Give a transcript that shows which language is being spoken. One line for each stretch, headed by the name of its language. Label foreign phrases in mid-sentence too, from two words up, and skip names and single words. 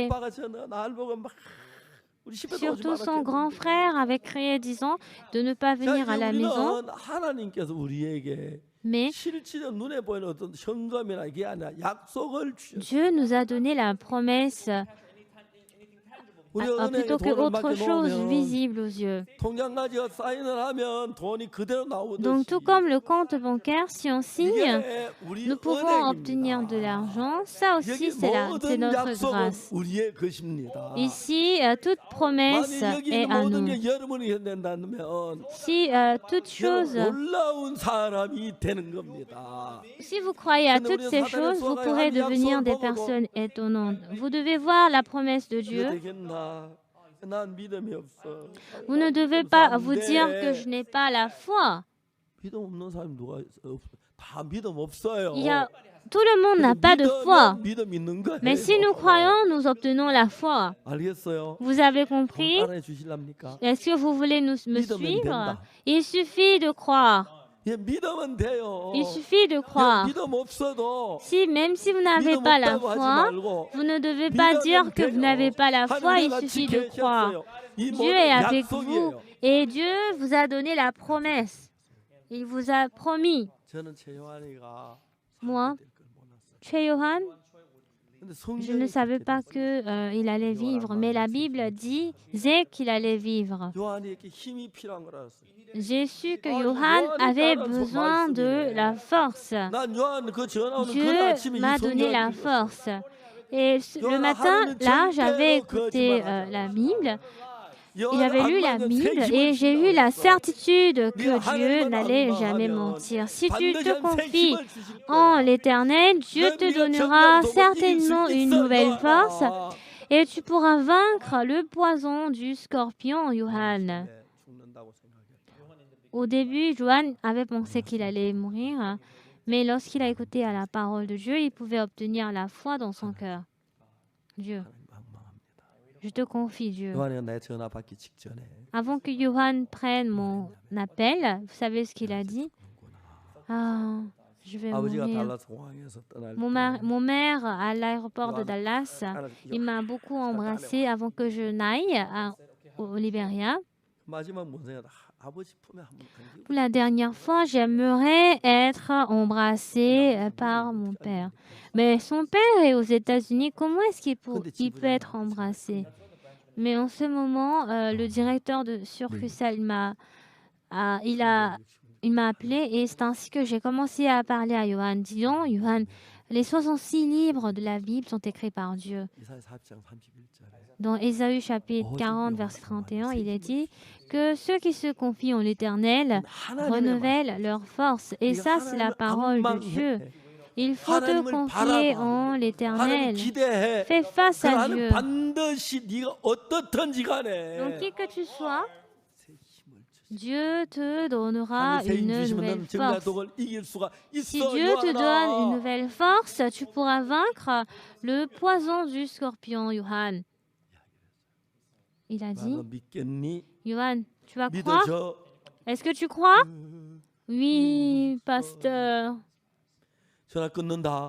Korean: 오빠가 날 보고 막 우리 집에 오지
French: Surtout son
Korean: 말았겠는데.
French: grand frère avait crié disant de ne pas
Korean: 자,
French: venir
Korean: 이제
French: à la maison.
Korean: 우리는 하나님께서 우리에게
French: Mais
Korean: 실질적 눈에 보이는 어떤 현금이나 이게 아니라 약속을 주셨어요.
French: Dieu nous a donné la promesse
Korean: 우리가 은행에
French: plutôt que
Korean: 돈을
French: autre chose
Korean: 맡겨놓으면
French: visible aux yeux.
Korean: 통장 가지고 사인을 하면 돈이 그대로 나오듯이
French: Donc tout comme le compte bancaire, si on signe,
Korean: 이게 우리
French: nous pouvons obtenir de
Korean: 은행입니다.
French: l'argent. Ça aussi,
Korean: 여기
French: c'est
Korean: 모든
French: notre
Korean: 약속은
French: grâce.
Korean: 우리의 것입니다.
French: Ici, toute promesse
Korean: 만약 여기
French: est
Korean: 있는
French: à
Korean: 모든
French: nous.
Korean: 게 여러분이 된다면
French: Si toute chose,
Korean: 놀라운 사람이 되는 겁니다.
French: si vous croyez à toutes ces choses, vous pourrez devenir des personnes étonnantes. Vous devez voir la promesse de
Korean: 이거
French: Dieu.
Korean: 되겠나? 난 믿음이 없어.
French: Vous ne devez pas vous dire que je n'ai pas la foi.
Korean: 믿음 없는 사람이 누가 있어? 다 믿음 없어요.
French: Tout le monde n'a pas de foi.
Korean: 믿음 있는 거예요.
French: Mais si nous croyons, nous obtenons la foi.
Korean: 알겠어요?
French: Vous avez compris?
Korean: 따라해 주실랍니까?
French: Est-ce que vous voulez me
Korean: 믿으면
French: suivre?
Korean: 된다.
French: Il suffit de croire.
Korean: 예, 믿으면 돼요.
French: Il suffit de croire.
Korean: 믿음 없어도
French: Même si vous n'avez
Korean: 믿음
French: pas la
Korean: 없다고 하지
French: foi,
Korean: 말고
French: vous ne devez pas dire que vous n'avez pas la foi, il suffit de croire. Dieu est avec vous et Dieu vous a donné la promesse. Il vous a promis.
Korean: 저는 최요한이가
French: Moi, Cheyohan, je ne savais pas qu'il allait vivre, mais la Bible disait qu'il allait vivre.
Korean: 요한이에게 힘이 필요한 걸 알았어요.
French: J'ai su que Johan avait besoin de la force.
Korean: 난 요한 그 전화오는 그
French: Dieu
Korean: 아침에 이
French: m'a donné la
Korean: 성경을
French: force. Et le matin, là, j'avais écouté la Bible. J'avais lu la Bible et j'ai eu la certitude que Dieu n'allait jamais mentir. Si tu te confies en l'Éternel, Dieu te donnera certainement une nouvelle force et tu pourras vaincre le poison du scorpion, Johan. Au début, Johan avait pensé qu'il allait mourir, mais lorsqu'il a écouté à la parole de Dieu, il pouvait obtenir la foi dans son cœur. Dieu, je te confie, Dieu.
Korean: 요한이가 내 전화 받기 직전에
French: Avant que Johan prenne mon appel, vous savez ce qu'il a dit? Ah, je vais
Korean: 아버지가
French: mourir.
Korean: 달라스 공항에서 떠날
French: Mon mère, à l'aéroport de Dallas, il m'a beaucoup embrassé avant que je n'aille au Libéria.
Korean: 마지막 문생이다. 아버지 품에 한번 당기고
French: Pour la dernière fois, j'aimerais être embrassé par mon père. Mais son père est aux États-Unis. Comment est-ce qu'il peut être embrassé? Mais en ce moment, le directeur de succursale il m'a appelé et c'est ainsi que j'ai commencé à parler à Johan. Disons, Johan, les 66 livres de la Bible sont écrits par Dieu.
Korean: 이사야 4장 31절에
French: Dans Ésaü chapitre 40, verset 31, il est dit que ceux qui se confient en l'Éternel renouvellent leur force. Et ça, c'est la parole de Dieu. Il faut te confier en l'Éternel. Fais face à Dieu.
Korean: 반드시 네가 어떻든지 간에
French: Donc, qui que tu sois,
Korean: 새 힘을 주시.
French: Dieu te donnera
Korean: 새 힘
French: une
Korean: 주시면
French: nouvelle
Korean: 너는
French: force.
Korean: 정략독을 이길 수가
French: Si
Korean: 있어.
French: Dieu te donne une
Korean: 요한아.
French: nouvelle force, tu pourras vaincre le poison du scorpion, Johan. Il a dit,
Korean: 너 믿겠니?
French: Johan, tu vas croire?
Korean: 믿어줘.
French: Est-ce que tu crois? Oui, pasteur.
Korean: 전화 끊는다.